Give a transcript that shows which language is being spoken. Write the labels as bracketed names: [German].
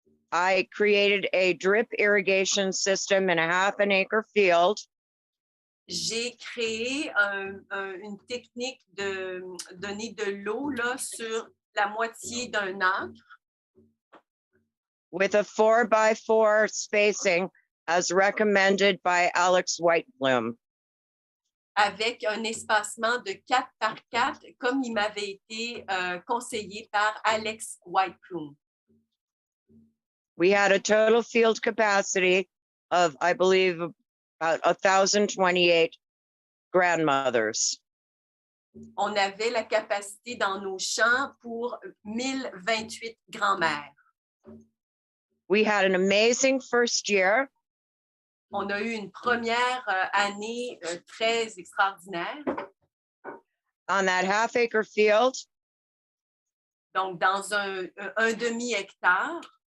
[English] I created a drip irrigation system in a half an acre field [French] J'ai créé une technique de donner de l'eau là, sur la moitié d'un acre [English] with a 4x4 spacing as recommended by Alex Whitebloom. [French] avec un espacement de 4 par 4, comme il m'avait été conseillé par Alex Whiteplume. [English] We had a total field capacity of, I believe, about 1,028 grandmothers. [French] On avait la capacité dans nos champs pour 1028 grands-mères. [English] We had an amazing first year. [French] On a eu une première année très extraordinaire. [English] On that half acre field, [French] Donc, dans un demi-hectare,